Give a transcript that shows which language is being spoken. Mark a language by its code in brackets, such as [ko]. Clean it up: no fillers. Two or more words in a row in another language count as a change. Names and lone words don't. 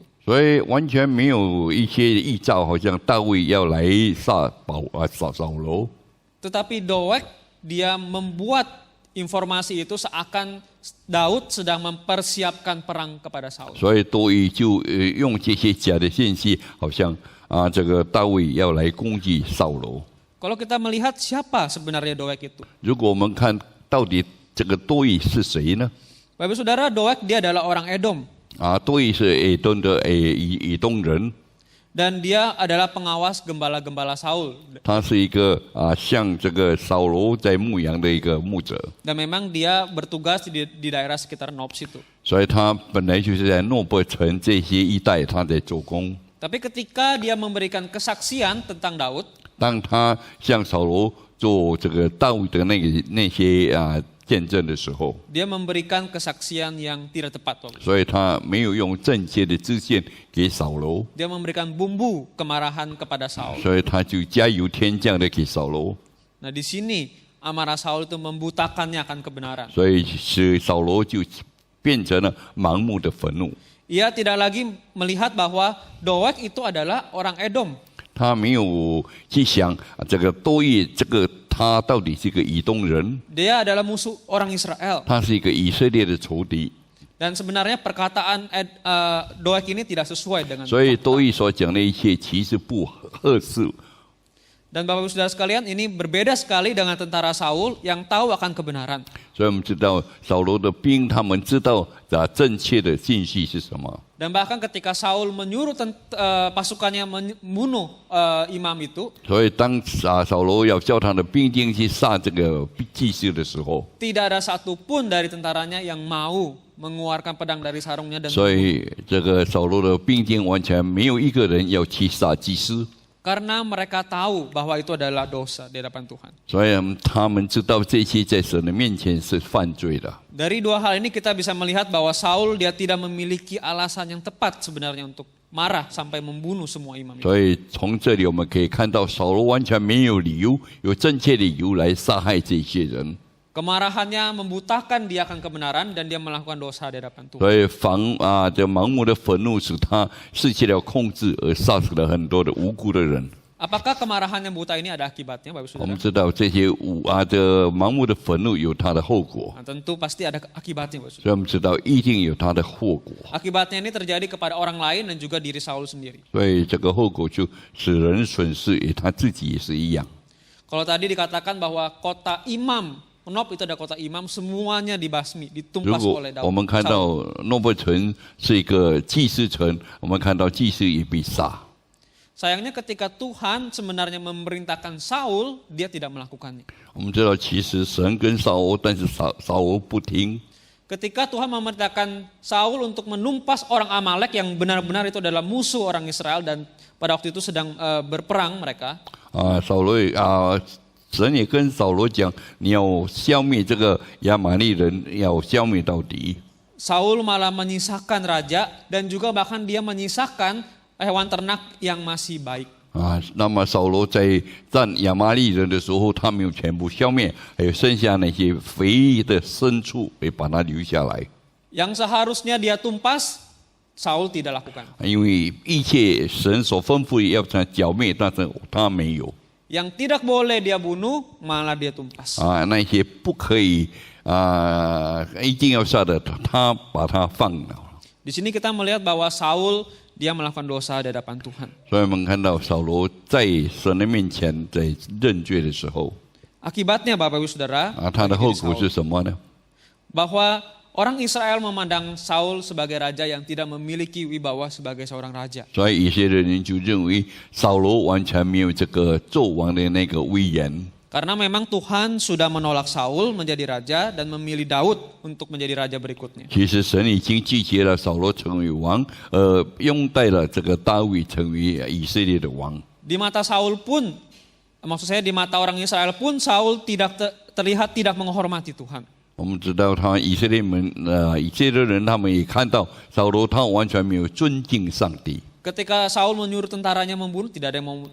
[zh] 所以完全没有一些预兆，好像大卫要来杀扫罗。 [id] Tetapi Doeg dia membuat informasi itu seakan Daud sedang mempersiapkan perang kepada Saul. [zh] 所以多益就用这些假的信息，好像这个大卫要来攻击扫罗。 [id] Kalau kita melihat siapa sebenarnya Doeg itu? [zh] 如果我们看到底这个多益是谁呢？ [id] Bapak Saudara, Doeg dia adalah orang Edom. [zh] 多益是以东人， [id] Dan dia adalah pengawas gembala-gembala Saul. [zh] 他是一个像这个扫罗在牧羊的一个牧者， [id] Dan memang dia bertugas di daerah sekitar Nobs itu. [zh] 所以他本来就是在诺伯城这些一带他在做工。 [id] Tapi ketika dia memberikan kesaksian tentang Daud, [zh] 当他向扫罗做这个大卫的那些见证的时候， [id] dia memberikan kesaksian yang tidak tepat. Bapak. [zh] 所以他没有用正确的支线给扫罗， [id] Dia memberikan bumbu kemarahan kepada Saul. [zh] 所以他就加油添酱的给扫罗， [id] Nah di sini amarah Saul itu membutakannya akan kebenaran. [zh] 所以使扫罗就变成了盲目的愤怒。 [id] Ia tidak lagi melihat bahwa Doeg itu adalah orang Edom. [zh] 他没有去想这个多益这个他到底是个以东人， [id] Dia adalah musuh orang Israel. [zh] 他是一个以色列的仇敌， [id] Dan sebenarnya perkataan Doeg ini tidak sesuai dengan [zh] 所以 [id] fakta. [zh] 多益所讲的一切其实不合适。 [id] Dan Bapak Ibu Saudara sekalian, ini berbeda sekali dengan tentara Saul yang tahu akan kebenaran. [zh] 所以我们知道扫罗的兵，他们知道正确的信息是什么。 [id] Dan bahkan ketika Saul menyuruh pasukannya membunuh imam itu, [zh] 所以当扫罗要叫他的兵丁去杀这个祭司的时候， [id] tidak ada satupun dari tentaranya yang mau mengeluarkan pedang dari sarungnya dan [zh] 所以这个扫罗的兵丁完全没有一个人要去杀祭司， [id] karena mereka tahu bahwa itu adalah dosa di hadapan Tuhan. [zh] 所以他们知道这些在神的面前是犯罪的。 [id] Dari dua hal ini kita bisa melihat bahwa Saul dia tidak memiliki alasan yang tepat sebenarnya untuk marah sampai membunuh semua imam itu. [zh] 所以从这里我们可以看到，扫罗完全没有理由，有正确的理由来杀害这些人。 [id] Kemarahannya membutakan dia akan kebenaran dan dia melakukan dosa di hadapan Tuhan. [zh] 所以这盲目的愤怒使他失去了控制，而杀死了很多的无辜的人。 [id] Apakah kemarahan yang buta ini ada akibatnya, Bapak [zh] 我们 [id] Saudara? [zh] 知道这些盲目的愤怒有它的后果， [id] Nah, tentu pasti ada akibatnya, Bapak [zh] 所 [id] Saudara. [zh] 以我们知道一定有它的后果。 [id] Akibatnya ini terjadi kepada orang lain dan juga diri Saul sendiri. [zh] 所以这个后果就使人损失，他自己也是一样。 [id] Kalau tadi dikatakan bahwa kota imam, Nob itu ada kota imam, semuanya dibasmi, [zh] 如 [id] ditumpas [zh] 果 [id] oleh [zh] 我们看 [id] Saul. [zh] 到诺伯城是一个祭司城，我们看到祭司也被杀。 [id] Sayangnya ketika Tuhan sebenarnya memerintahkan Saul, dia tidak melakukannya. [zh] 我们知道其实神跟扫罗，但是扫罗不听。 [id] Ketika Tuhan memerintahkan Saul untuk menumpas orang Amalek yang benar-benar itu adalah musuh orang Israel dan pada waktu itu sedang berperang mereka. [zh] 神也跟扫罗讲，你要消灭这个亚玛利人，要消灭到底。 [id] Saul malah menyisakan raja dan juga bahkan dia menyisakan hewan ternak yang masih baik. [zh] 那么扫罗在战亚玛利人的时候，他没有全部消灭，还有剩下那些肥的牲畜，也把它留下来。 [id] Yang seharusnya dia tumpas, Saul tidak lakukan. [zh] 因为一切神所吩咐要他剿灭，但是他没有。 [id] Yang tidak boleh dia bunuh, malah dia tumpas. [zh] 那些不可以一定要杀的，他把它放了。 [id] Di sini kita melihat bahwa Saul dia melakukan dosa di hadapan Tuhan. [zh] 所以我们看到扫罗在神的面前在认罪的时候， [id] Akibatnya Bapak Ibu Saudara, [zh] 它的后果 [id] Saul, [zh] 是什么呢？ [id] bahwa orang Israel memandang Saul sebagai raja yang tidak memiliki wibawa sebagai seorang raja. [zh] 所以以色列人就认为扫罗完全没有这个纣王的那个威严。 [id] Karena memang Tuhan sudah menolak Saul menjadi raja dan memilih Daud untuk menjadi raja berikutnya. [zh] 其实神已经拒绝了扫罗成为王，拥戴了这个大卫成为以色列的王。 [id] Di mata Saul pun, maksud saya di mata orang Israel pun Saul tidak terlihat tidak menghormati Tuhan. [zh] 我们知道以色列人他们也看到扫罗他完全没有尊敬上帝。 [id] Ketika Saul menyuruh tentaranya membunuh, tidak ada yang mau